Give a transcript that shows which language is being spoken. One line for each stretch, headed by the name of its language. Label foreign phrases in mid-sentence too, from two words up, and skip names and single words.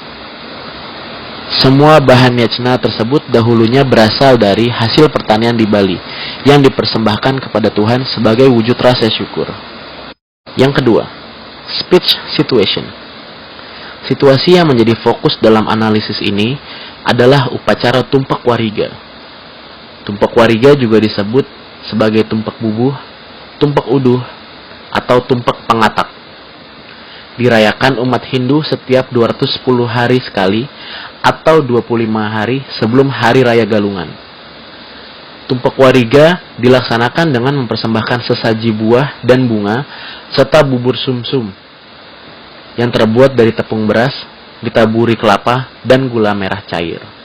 Indonesian: Semua bahan yajna tersebut dahulunya berasal dari hasil pertanian di Bali yang dipersembahkan kepada Tuhan sebagai wujud rasa syukur. Yang kedua,
English: speech situation.
Indonesian: Situasi yang menjadi fokus dalam analisis ini adalah upacara Tumpek Wariga. Tumpek Wariga juga disebut sebagai tumpek bubuh, tumpek uduh, atau tumpek pengatak. Dirayakan umat Hindu setiap 210 hari sekali atau 25 hari sebelum Hari Raya Galungan. Tumpek Wariga dilaksanakan dengan mempersembahkan sesaji buah dan bunga serta bubur sumsum yang terbuat dari tepung beras, ditaburi kelapa dan gula merah cair.